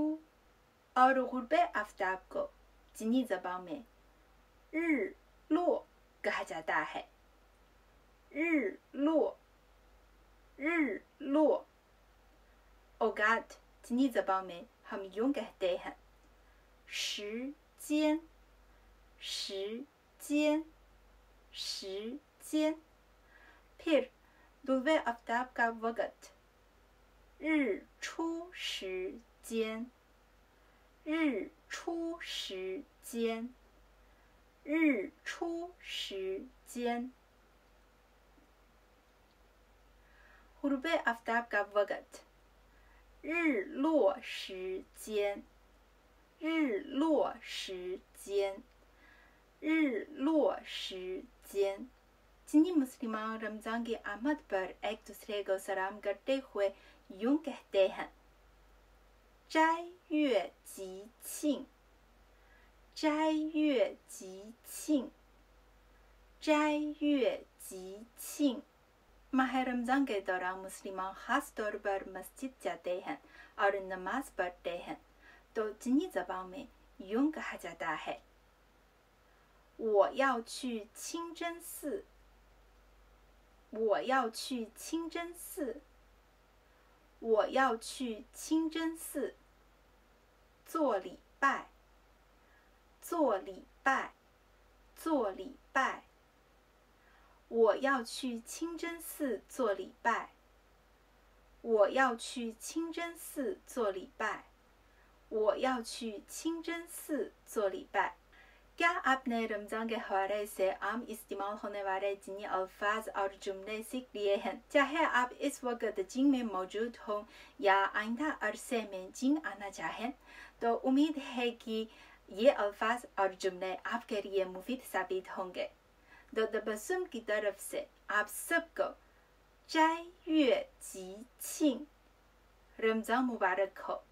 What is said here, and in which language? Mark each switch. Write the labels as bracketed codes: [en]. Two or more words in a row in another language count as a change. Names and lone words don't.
[ur] اور غروبِ آفتاب کو چینی زبان میں [zh] 日落 [ur] کہا جاتا ہے, [zh] 日落, 日落. [ur] اوقات چینی زبان میں ہم یوں کہتے ہیں, [zh] 时间, 时间, 时间। [ur] پھر طلوعِ آفتاب کا وقت, [zh] 日出时间, 日出时间, 日出时间। [ur] غروبِ آفتاب کا وقت, [zh] 日落时间, 日落时间, 日落时间। [ur] چینی مسلمان رمضان کی آمد پر ایک دوسرے کو سلام کرتے ہوئے یوں کہتے ہیں, [zh] 斋月吉庆, 斋月吉庆, 斋月吉庆। [ur] ماہِ رمضان کے دوران مسلمان خاص طور پر مسجد جاتے ہیں اور نماز پڑھتے ہیں. تو چینی زبان میں یوں کہا جاتا ہے, [zh] 我要去清真寺，我要去清真寺，我要去清真寺做礼拜，做礼拜，做礼拜。我要去清真寺做礼拜，我要去清真寺做礼拜，我要去清真寺做礼拜। [ur] کیا آپ نے رمضان کے حوالے سے عام استعمال ہونے والے چینی الفاظ اور جملے سیکھ لیے ہیں? چاہے آپ اس وقت چین میں موجود ہوں یا آئندہ عرصے میں چین آنا چاہیں، تو امید ہے کہ یہ الفاظ اور جملے آپ کے لیے مفید ثابت ہوں گے. تو تبسم کی طرف سے آپ سب کو [zh] 斋月吉庆, [ur] رمضان مبارک ہو.